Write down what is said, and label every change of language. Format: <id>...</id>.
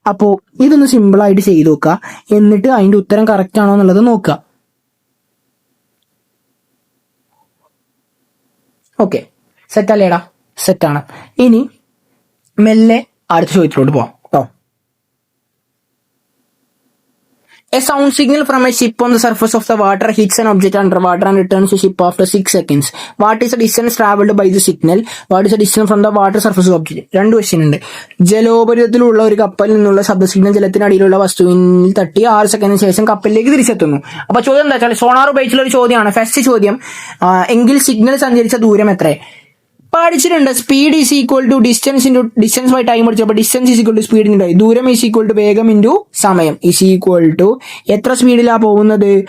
<ml>അപ്പോൾ ഇതൊന്ന് സിമ്പിൾ ആയിട്ട് ചെയ്ത് നോക്കുക. എന്നിട്ട് അതിന്റെ ഉത്തരം കറക്റ്റ് ആണോ എന്നുള്ളത് നോക്കുക. ഓക്കെ, സെറ്റ് അല്ലേടാ? സെറ്റാണ്. ഇനി മെല്ലെ അടുത്ത ചോദ്യത്തിലോട്ട് പോവാം കേട്ടോ.</ml> <en>A sound signal from a ship on the surface of the water hits an object under water and returns to ship after 6 seconds. What is the distance traveled by the signal? What is the distance from the water surface of the object?</en> <ml>2 question ഉണ്ട്. ജലോപരിതലത്തിലുള്ള ഒരു കപ്പലിൽ നിന്നുള്ള ശബ്ദ signal ജലത്തിനടിയിലുള്ള വസ്തുവിൽ തട്ടി 6 സെക്കൻഡിന് ശേഷം കപ്പലിലേക്ക് തിരിച്ചെത്തുന്നു. അപ്പൊ ചോദ്യം എന്താ വെച്ചാൽ സോണാർ ഉപയോഗിച്ചുള്ള ഒരു ചോദ്യമാണ്. ഫസ്റ്റ് ചോദ്യം, എങ്കിൽ സിഗ്നൽ സഞ്ചരിച്ച ദൂരം എത്ര? പഠിച്ചിട്ടുണ്ട്.</ml> <en>speed is equal to distance by time</en> <ml>പഠിച്ചു. അപ്പൊ</ml> <en>distance is equal to speed into ദൂരം is equal to വേഗം into സമയം is equal to</en> <ml>എത്ര സ്പീഡിലാ പോകുന്നത്?</ml>